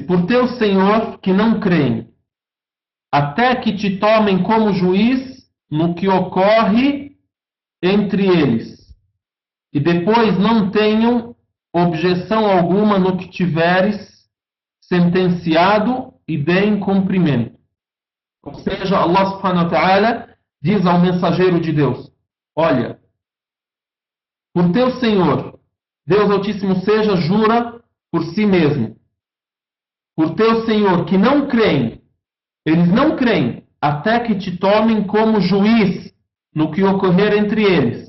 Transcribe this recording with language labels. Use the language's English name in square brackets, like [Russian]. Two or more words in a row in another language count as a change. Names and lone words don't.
[Portuguese] Por teu Senhor que não creem, até que te tomem como juiz no que ocorre entre eles, e depois não tenham objeção alguma no que tiveres sentenciado e deem cumprimento. Ou seja, Allah [Arabic] سبحانه وتعالى [Portuguese] diz ao mensageiro de Deus, olha, por teu Senhor, Deus Altíssimo jura por si mesmo. por teu Senhor que não creem, eles não creem até que te tomem como juiz no que ocorrer entre eles.